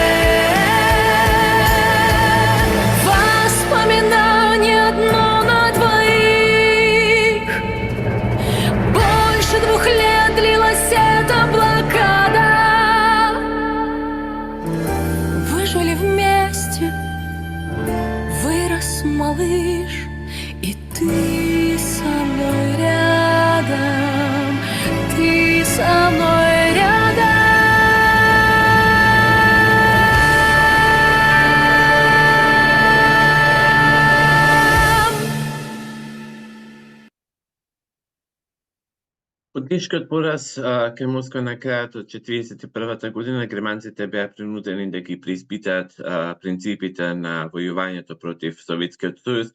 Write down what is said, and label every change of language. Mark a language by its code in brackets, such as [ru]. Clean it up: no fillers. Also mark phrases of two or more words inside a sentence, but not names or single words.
[ru] Воспоминание одно на двоих, больше 2 лет длилась эта блокада. Выжили вместе, вырос малыш, и ты со мной рядом, ты со мной рядом. [mk] Од тешкиот пораз кај Москва на крајот од 1941 година, германците беа принудени да ги преиспитаат принципите на војувањето против Советскиот сојуз.